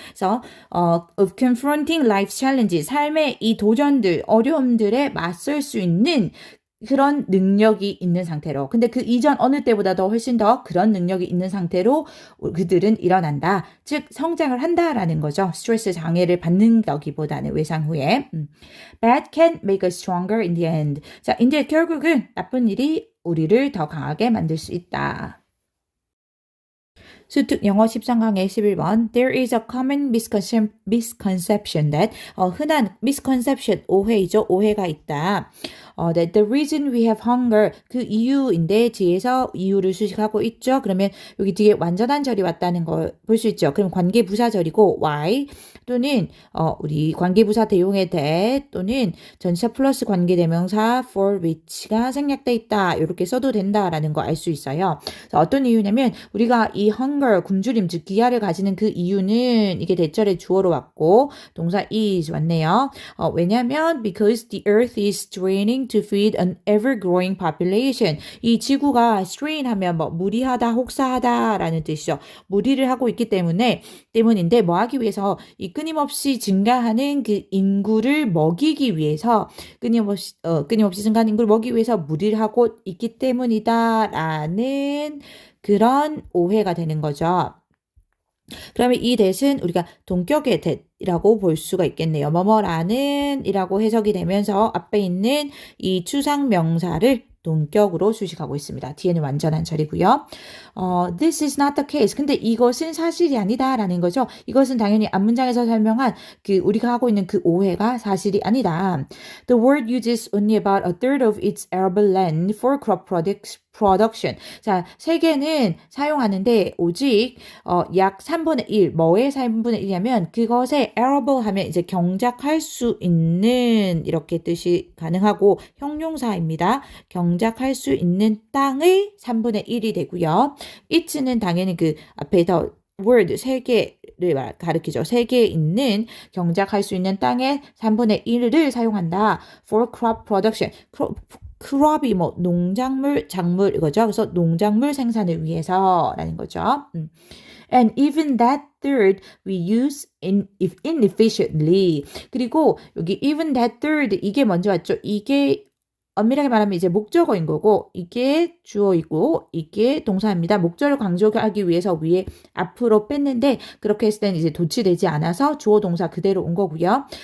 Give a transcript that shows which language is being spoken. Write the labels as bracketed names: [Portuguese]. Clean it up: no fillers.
[Korean] 그래서 of confronting life challenges 삶의 이 도전들 어려움들에 맞설 수 있는 그런 능력이 있는 상태로 근데 그 이전 어느 때보다도 훨씬 더 그런 능력이 있는 상태로 그들은 일어난다. 즉 성장을 한다라는 거죠. [English] 스트레스 장애를 받는다기보다는 외상 후에 Bad can make us stronger in the end. [Korean] 자, 이제 결국은 나쁜 일이 우리를 더 강하게 만들 수 있다. [English] 수특 영어 13강의 11번 There is a common misconception that 흔한 misconception 오해이죠. [Korean] 오해가 있다. That the reason we have hunger 그 이유인데 뒤에서 이유를 수식하고 있죠. 그러면 여기 뒤에 완전한 절이 왔다는 걸 볼 수 있죠. 그럼 관계 부사절이고 why 또는 우리 관계부사 대용의 that 또는 전치사 플러스 관계대명사 for which가 생략돼 있다. 이렇게 써도 된다라는 거 알 수 있어요. 어떤 이유냐면 우리가 이 hunger, 굶주림, 즉 기아를 가지는 그 이유는 이게 대절의 주어로 왔고 동사 is 왔네요. [English] 왜냐면 because the earth is straining to feed an ever-growing population. [Korean] 이 지구가 strain 하면 뭐 무리하다, 혹사하다라는 뜻이죠. 무리를 하고 있기 때문인데 뭐 하기 위해서 이 끊임없이 증가하는 그 인구를 먹이기 위해서 끊임없이 증가하는 인구를 먹이기 위해서 무리를 하고 있기 때문이다라는 그런 오해가 되는 거죠. 그러면 이 that은 우리가 동격의 that이라고 볼 수가 있겠네요. 뭐뭐라는 이라고 해석이 되면서 앞에 있는 이 추상 명사를 동격으로 수식하고 있습니다. 뒤에는 완전한 절이고요. [English] This is not the case. [Korean] 근데 이것은 사실이 아니다라는 거죠. 이것은 당연히 앞문장에서 설명한 그 우리가 하고 있는 그 오해가 사실이 아니다. [English] The word uses only about a third of its arable land for crop production. [Korean] 자, 세계는 사용하는데 오직 약 3분의 1, 뭐의 3분의 1이냐면 그것의 arable 하면 이제 경작할 수 있는 이렇게 뜻이 가능하고 형용사입니다. 경작할 수 있는 땅의 3분의 1이 되고요. it는 당연히 그 앞에 더 word 세계를 가리키죠. 세계에 있는 경작할 수 있는 땅의 3분의 1을 사용한다. [English] for crop production. [Korean] crop이 뭐 농작물, 작물 이거죠. 그래서 농작물 생산을 위해서라는 거죠. [English] And even that third we use inefficiently. [Korean] 그리고 여기 even that third 이게 먼저 왔죠. 이게 엄밀하게 말하면 이제 목적어인 거고 이게 주어이고 이게 동사입니다. 목적어를 강조하기 위해서 위에 앞으로 뺐는데 그렇게 했을 때는 이제 도치되지 않아서 주어 동사 그대로 온 거고요.